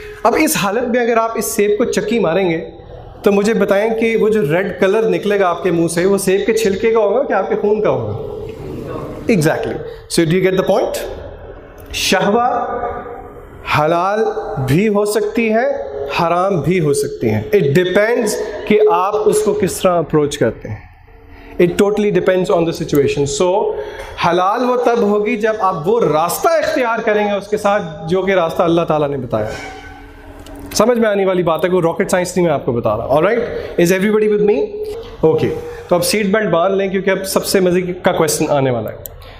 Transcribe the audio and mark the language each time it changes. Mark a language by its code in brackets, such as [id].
[ur] اب اس حالت میں اگر آپ اس سیب کو چکی ماریں گے تو مجھے بتائیں کہ وہ جو ریڈ کلر نکلے گا آپ کے منہ سے، وہ سیب کے چھلکے کا ہوگا کہ آپ کے خون کا ہوگا؟ Exactly. [en] So do you get the point? [ur] شہوہ حلال بھی ہو سکتی ہے، حرام بھی ہو سکتی ہیں. [en] it depends [ur] کہ آپ اس کو کس طرح اپروچ کرتے ہیں. [en] It totally depends on the situation. [ur] سو حلال وہ تب ہوگی جب آپ وہ راستہ اختیار کریں گے اس کے ساتھ جو کہ راستہ اللہ تعالیٰ نے بتایا. سمجھ میں آنے والی بات ہے، کوئی راکٹ سائنس نہیں میں آپ کو بتا رہا. [en] Alright, is everybody with me? [ur] Okay, تو اب سیٹ بیلٹ باندھ لیں کیونکہ اب سب سے مزے کا کویشچن آنے والا ہے.